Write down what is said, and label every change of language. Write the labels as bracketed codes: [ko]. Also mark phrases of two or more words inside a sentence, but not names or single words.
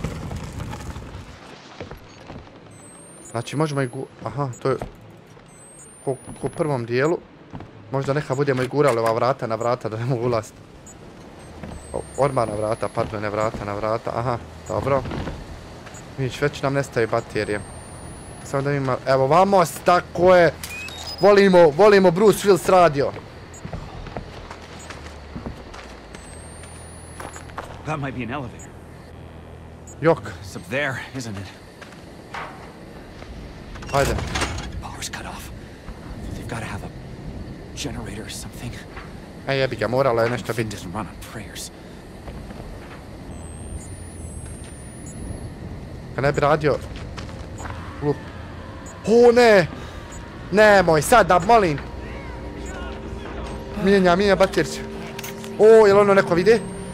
[bs] Znači možemo i aha, to je ko u prvom dijelu. Možda neka budemo i gurali ova vrata na vrata da ne mogu ulaziti. Orma na vrata, pardon, ne vrata na vrata, aha, dobro. Već nam nestaje baterije. Samo da ima, evo vamos, tako je. Volimo Bruce Willis radio. [en] That might be an elevator. [bs] Jok. [en] It's up there, isn't it? [bs] Hajde. [en] Power's cut off. They've got to have a generator or something. [bs] Jebi ga, moralo je nešto biti. [en] Doesn't run on prayers. [bs] Kad ne bi radio... Glup. O ne! Nemoj sada, molim! Mijenja baterić. O, jel ono neko vidi?